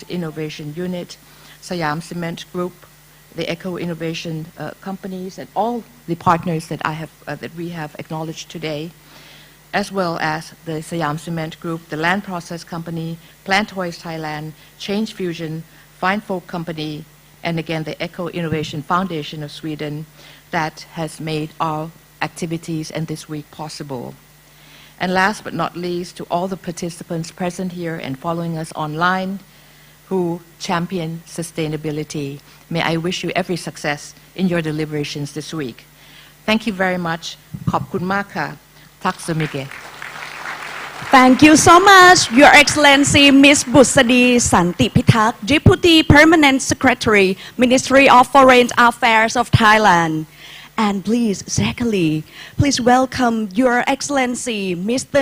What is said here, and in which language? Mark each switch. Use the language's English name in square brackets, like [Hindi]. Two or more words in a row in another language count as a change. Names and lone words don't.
[English] Innovation Unit, Siam Cement Group, the Eco Innovation companies, and all the partners that that we have acknowledged today, as well as the Siam Cement Group, the Land Process Company, Plantoys Thailand, Change Fusion, Fine Folk Company, and again the Eco Innovation Foundation of Sweden that has made our activities and this week possible. And last but not least, to all the participants present here and following us online who champion sustainability, may I wish you every success in your deliberations this week. Thank you very much. [Thai] ขอบคุณมากค่ะ [Swedish] Tack så mycket. [English] Thank you so much, Your Excellency Ms. Busadi Santipitak, Deputy Permanent Secretary, Ministry of Foreign Affairs of Thailand. And please, secondly, please welcome Your Excellency Mr.